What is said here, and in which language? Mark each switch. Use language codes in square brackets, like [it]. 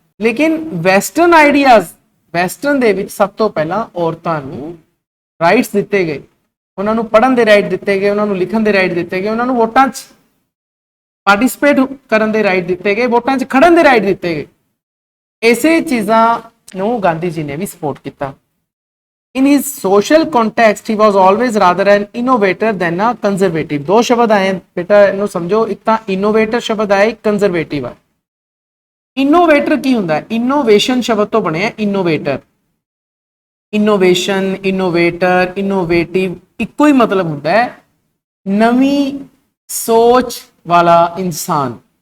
[pa] ਲੇਕਿਨ western ideas, western ਦੇ ਵਿੱਚ ਸਭ ਤੋਂ ਪਹਿਲਾਂ ਔਰਤਾਂ ਨੂੰ ਰਾਈਟਸ ਦਿੱਤੇ ਗਏ, ਉਹਨਾਂ ਨੂੰ ਪੜ੍ਹਨ ਦੇ ਰਾਈਟ ਦਿੱਤੇ ਗਏ, ਉਹਨਾਂ ਨੂੰ ਲਿਖਣ ਦੇ ਰਾਈਟ ਦਿੱਤੇ ਗਏ, ਉਹਨਾਂ ਨੂੰ ਵੋਟਾਂ 'ਚ ਪਾਰਟਿਸਿਪੇਟ ਕਰਨ ਦੇ ਰਾਈਟ ਦਿੱਤੇ ਗਏ, ਵੋਟਾਂ 'ਚ ਖੜਨ ਦੇ ਰਾਈਟ ਦਿੱਤੇ ਗਏ। ਇਸੇ ਚੀਜ਼ਾਂ ਨੂੰ ਗਾਂਧੀ ਜੀ ਨੇ ਵੀ ਸਪੋਰਟ ਕੀਤਾ। [en] In his social context, he was always rather an innovator than a conservative। [pa] ਦੋ ਸ਼ਬਦ ਆਏ ਬੇਟਾ, ਇਹਨੂੰ ਸਮਝੋ। ਇੱਕ ਤਾਂ ਇਨੋਵੇਟਰ ਸ਼ਬਦ ਆਇਆ, ਇੱਕ ਕੰਜ਼ਰਵੇਟਿਵ ਆ। ਇਨੋਵੇਟਰ ਕੀ ਹੁੰਦਾ ਹੈ? ਇਨੋਵੇਸ਼ਨ ਸ਼ਬਦ ਤੋਂ ਬਣਿਆ ਇਨੋਵੇਟਰ। ਇਨੋਵੇਸ਼ਨ, ਇਨੋਵੇਟਰ, ਇਨੋਵੇਟਿਵ ਇੱਕੋ ਹੀ ਮਤਲਬ ਹੁੰਦਾ ਹੈ, ਨਵੀਂ ਸੋਚ ਵਾਲਾ ਇਨਸਾਨ।